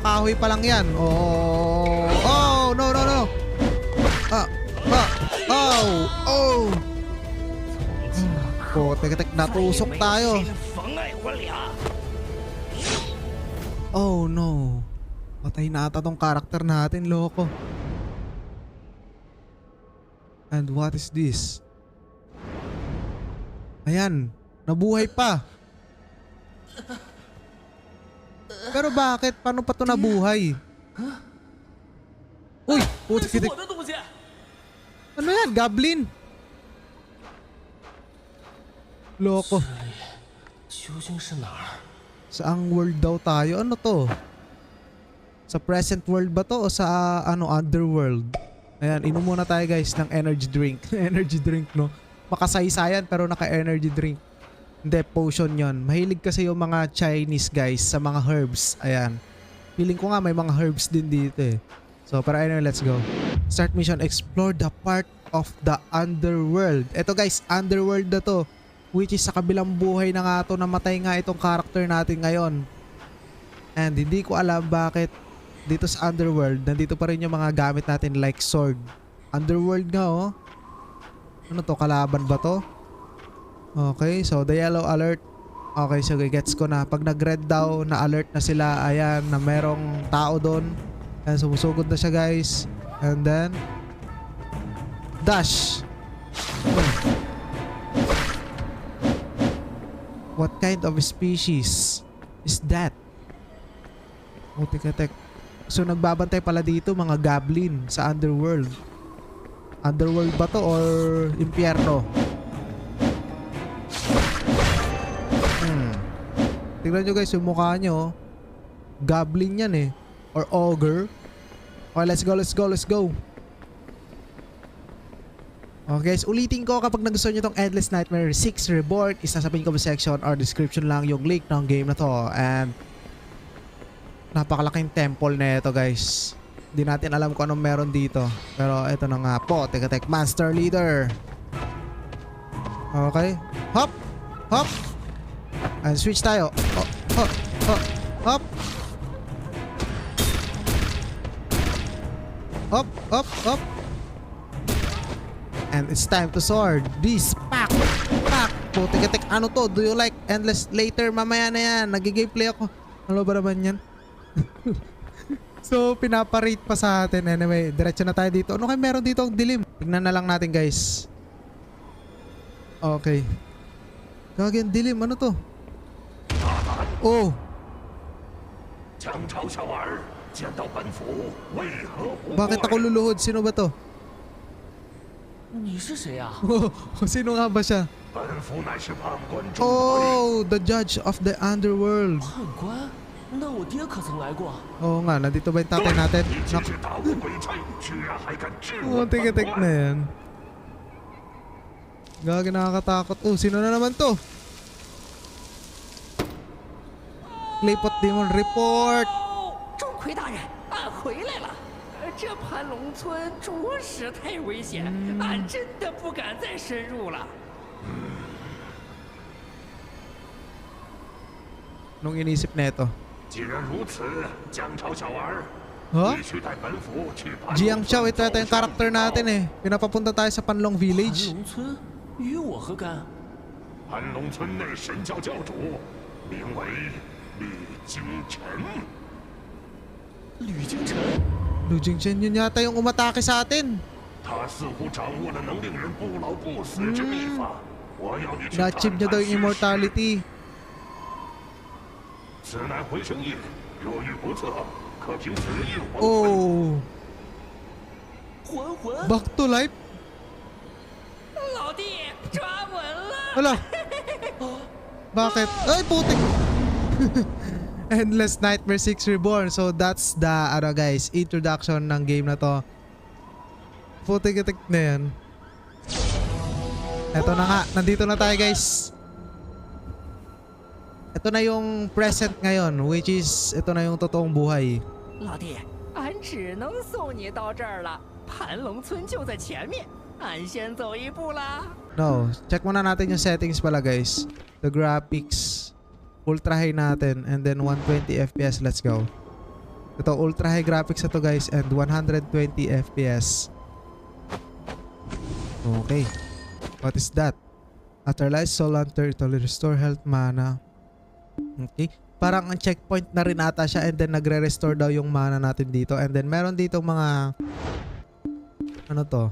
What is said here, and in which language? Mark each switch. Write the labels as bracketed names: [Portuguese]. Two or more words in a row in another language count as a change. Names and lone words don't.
[Filipino] Kahoy pa lang yan. [English] Oh, no. [Filipino] Tek, natusok tayo. [English] Oh no. [Filipino] Patay na ata tong karakter natin, loko. [English] And what is this? [Filipino] Ayan. Nabuhay pa. Pero bakit? Paano pa to nabuhay? Uy! Putik. [Chinese] 我的东西！ [Filipino] Ano yan? Goblin? Loko. [Chinese] 究竟是哪儿？ [Filipino] Saang world daw tayo? Ano to? Sa [English] present world [Filipino] ba to o sa underworld? Ayan, inom muna tayo guys ng [English] energy drink. Energy drink, [Filipino] no? Makasaysayan pero naka- [English] energy drink. [Filipino] Hindi, potion yon. Mahilig kasi yung mga [English] Chinese guys [Filipino] sa mga herbs. Ayan. Feeling ko nga may mga herbs din dito eh. [English] So, pero anyway, let's go. Start mission. Explore the part of the underworld. [Filipino] Ito guys, underworld na to. [English] Which is [Filipino] sa kabilang buhay na nga to. Namatay nga itong character natin ngayon. And hindi ko alam bakit dito sa underworld, nandito pa rin yung mga gamit natin [English] like sword. [Filipino] Underworld nga oh. Ano to? Kalaban ba to? [English] Okay, so the yellow alert. [Filipino] Okay, so gets ko na. Pag nag-red daw, na-alert na sila. Ayan, na merong tao doon. Ayan, sumusugod na siya guys. [English] And then dash. What kind of species is that? [Filipino] Tek. So nagbabantay pala dito mga goblin sa underworld. Underworld ba to or impyerno? Tingnan nyo guys yung mukha nyo. [English] Goblin [Filipino] yan eh. [English] Or ogre. Okay, let's go. [Filipino] Okay guys, ulitin ko kapag nagustuhan nyo tong Endless Nightmare 6 Reborn, isasabihin ko sa section or description lang yung link ng game na to. And napakalaking temple na ito guys. Hindi natin alam kung anong meron dito. Pero ito na nga po. [English] Tek Master Leader. Okay. Hop. And switch tayo. Hop. Hop. And it's time to sword. This pack. [Filipino] Tek. Ano to? [English] Do you like Endless later? [Filipino] Mamaya na yan. Nag-gameplay ako. Ano ba naman yan? So, pinaparate pa sa atin. Anyway, diretso na tayo dito. Ano kayo meron dito ang dilim? Tignan na lang natin guys. Okay. Gagi ang dilim. Ano to? Oh. Bakit ako luluhod? Sino ba to? [Chinese] 你是谁啊？ [Filipino] Sino nga ba siya? [English] Oh, the judge of the underworld. [Chinese] 判官？那我爹可曾来过？ [Filipino] Oo nga, nandito ba yung tatay natin? Tek na yan. Gagi, nakakatakot. Oh, sino na naman to? [English] Claypot Demon Report. [Chinese] 钟馗大人，俺回来了。这盘龙村着实太危险，俺真的不敢再深入了。 [Filipino] Nung inisip na ito. [Chinese] 既然如此，江潮小儿， Huh? 必须带本府去盘龙 [Filipino] Jiang [Chinese] 村 [Filipino] Chao, ito yata yung character natin eh. Pinapapunta tayo sa Panlong [Chinese] 盘 [Filipino] Village. [Chinese] 龙村与我何干？盘龙村内神教教主，名为吕京晨。吕京晨， Lu Jingchen, yun yata yung umatake sa atin. 他似乎掌握了能令人不老不死之秘法。我要你去探 [Filipino] Na-achieve niya daw [Chinese] 探 [Filipino] yung immortality. [Chinese] 此乃回声印，若遇不测，可凭此印还魂。 [English] Oh, [Chinese] 还魂！ [English] back to life? [Chinese] 老弟，抓稳了！ [Filipino] Wala. Bakit? Ay, putik. Endless Nightmare 6 Reborn. [English] So that's the guys, introduction [Filipino] ng game na to. Putik na yan. Eto na nga, nandito na tayo guys. Ito na yung present ngayon, [English] which is [Filipino] ito na yung totoong buhay. [Chinese] 老弟，俺只能送你到这儿了。盘龙村就在前面，俺先走一步啦。 [Filipino] No, check muna natin yung settings pala guys. [English] The graphics. Ultra high natin and then 120 FPS. Let's go. [Filipino] Ito [English] ultra high graphics [Filipino] na to guys [English] and 120 FPS. Okay. What is that? Afterlife Soul Hunter, it will restore health, mana. Okay. [Filipino] Parang ang checkpoint na rin ata siya [English] and then [Filipino] nagre-restore daw yung mana natin dito. And then meron dito mga ano to?